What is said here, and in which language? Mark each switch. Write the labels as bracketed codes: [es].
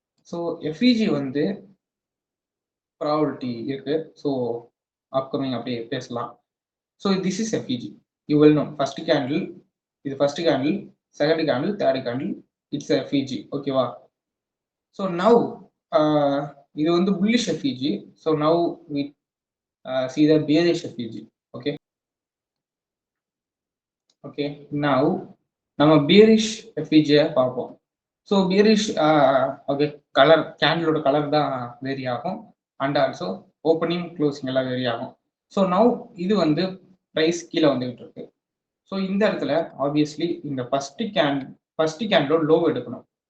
[en] So FEG வந்து probability இருக்கு. So upcoming [ta] அப்படியே பேசலாம். [en] So this is FEG. You will know first candle, இது first candle, second candle, third candle, it's FEG, ஓகேவா? So now இது வந்து bullish FEG. So now we see the bearish FEG. okay okay now [ta] நம்ம bearish FEG பார்ப்போம். [en] so bearish okay colour [ta] கேண்டிலோட colour தான் vary ஆகும் [en] And also opening closing எல்லாம் vary ஆகும். So now [ta] இது வந்து ப்ரைஸ் கீழே வந்துகிட்டு இருக்கு. ஸோ இந்த இடத்துல ஆப்வியஸ்லி இந்த ஃபர்ஸ்ட் கேண்டலோட லோ எடுக்கணும்.